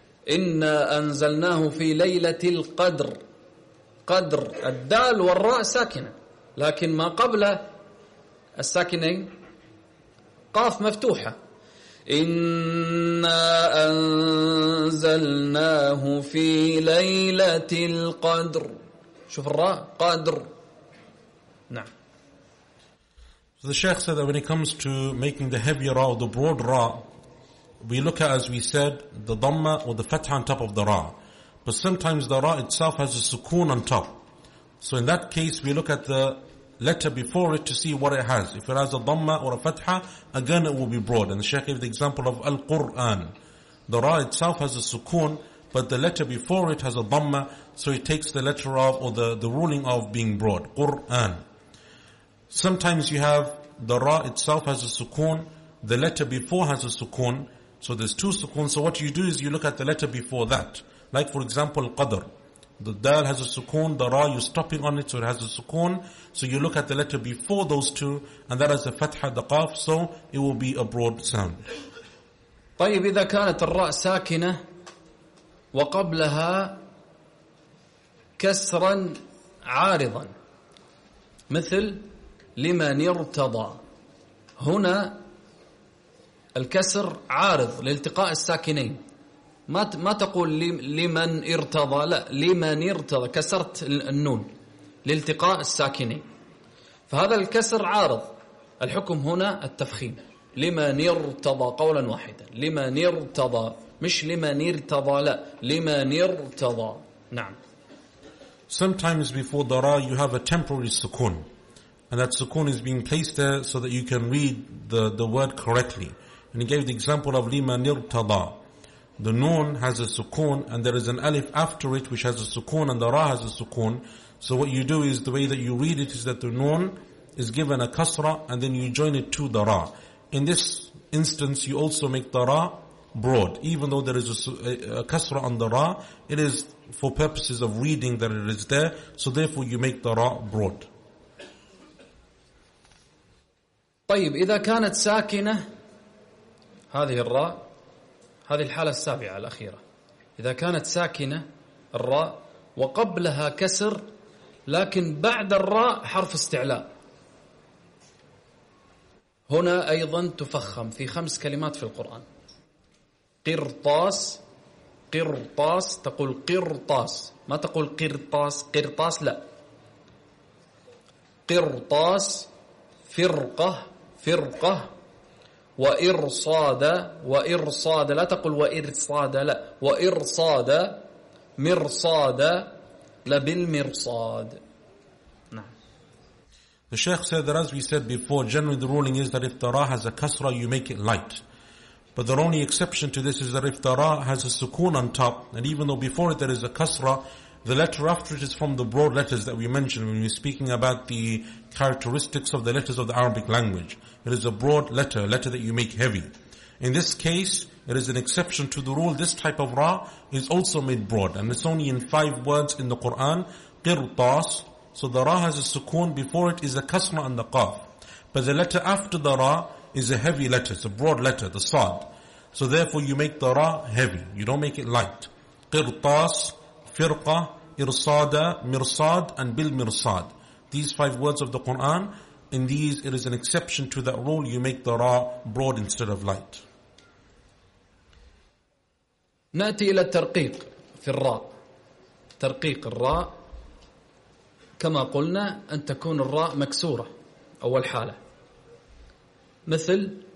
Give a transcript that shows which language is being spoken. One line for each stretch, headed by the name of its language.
Arabic: إنا أنزلناه في ليلة القدر. قدر الدال والراء ساكنة لكن ما قبل الساكنين قاف مفتوحة. إنا أنزلناه في ليلة القدر. شوف الراء قادر. نعم.
English: So the Sheikh said that when it comes to making the heavy ra or the broad ra, we look at, as we said, the dhamma or the fatha on top of the ra. But sometimes the ra itself has a sukoon on top. So in that case, we look at the letter before it to see what it has. If it has a dhamma or a fatha, again it will be broad. And the Sheikh gave the example of Al-Qur'an. The ra itself has a sukoon, but the letter before it has a dhamma, so it takes the letter of, or the ruling of being broad, Qur'an. Sometimes you have the ra itself has a sukoon, the letter before has a sukoon, so there's two sukoon. So what you do is you look at the letter before that. Like for example, qadr. The dal has a sukoon, the ra, you're stopping on it, so it has a sukoon. So you look at the letter before those two, and that has a fatha, the qaf, so it will be a broad sound.
Arabic: طيب إذا كانت الراء ساكنة وقبلها كسرا عارضا مثل لمن ارتضى. هنا الكسر عارض لالتقاء الساكنين. ما تقول لمن ارتضى، لا، لمن ارتضى، كسرت النون لالتقاء الساكنين، فهذا الكسر عارض. الحكم هنا التفخيم، لمن ارتضى قولا واحدا، لمن ارتضى، مش لمن ارتضى، لا، لمن ارتضى. نعم.
English: Sometimes before the ra you have a temporary sukoon, and that sukoon is being placed there so that you can read the word correctly. And he gave the example of lima nirtada. The noon has a sukoon and there is an alif after it which has a sukoon, and the ra has a sukoon. So what you do is, the way that you read it is that the noon is given a kasra and then you join it to the ra. In this instance you also make the ra broad, even though there is a kasra on the ra, it is for purposes of reading that it is there, so therefore you make the ra broad.
Arabic: طيب إذا كانت ساكنة هذه الراء، هذه الحالة السابعة الأخيرة، إذا كانت ساكنة الراء وقبلها كسر لكن بعد الراء حرف استعلاء، هنا أيضا تفخم في خمس كلمات في القرآن. قرطاس، قرطاس، تقول قرطاس، ما تقول قرطاس، قرطاس لا، قرطاس، فرقة، فرقة، وإرصاد، وإرصاد، لا تقول وإرصاد، لا، وإرصاد، مرصاد، لبالمرصاد. نعم.
English: The Sheikh said that, as we said before, generally the ruling is that if the ra has a kasra, you make it light. But the only exception to this is that if the ra has a sukoon on top, and even though before it there is a kasra, the letter after it is from the broad letters that we mentioned when we're speaking about the characteristics of the letters of the Arabic language. It is a broad letter, a letter that you make heavy. In this case, it is an exception to the rule. This type of ra is also made broad, and it's only in five words in the Quran, qirtas. So the ra has a sukoon, before it is a kasra and the qaf. But the letter after the ra is a heavy letter, it's a broad letter, the sad. So therefore you make the ra heavy, you don't make it light. Qirtas, firqa, irsada, mirsad, and bil mirsad. These five words of the Quran, in these it is an exception to that rule, you make the ra broad instead of light.
Arabic: نأتي إلى الترقيق في الراء. ترقيق الراء كما قلنا أن تكون الراء مكسورة أول حالة، مثل